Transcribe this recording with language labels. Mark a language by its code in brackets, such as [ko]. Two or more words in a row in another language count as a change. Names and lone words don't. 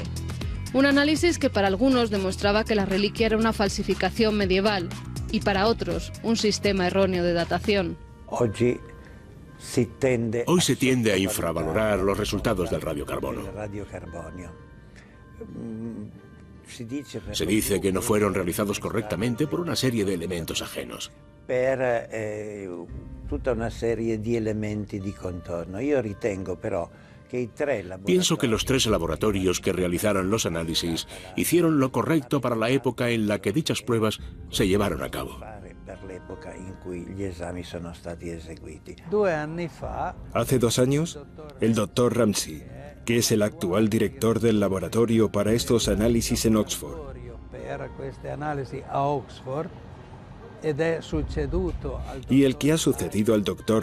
[es] Un análisis que para algunos demostraba que la reliquia era una falsificación medieval y para otros un sistema erróneo de datación. Hoy se tiende a infravalorar los resultados del radiocarbono. Se dice que no fueron realizados correctamente por una serie de elementos ajenos. [it] Tutta una serie di elementi di contorno. Io ritengo però che i tre laboratori... [es] Pienso que los tres laboratorios que realizaron los análisis hicieron lo correcto para la época en la que dichas pruebas se llevaron a cabo. Hace 2 años, el Dr. Ramsey, que es el actual director del laboratorio para estos análisis en Oxford, y el que ha sucedido al Dr.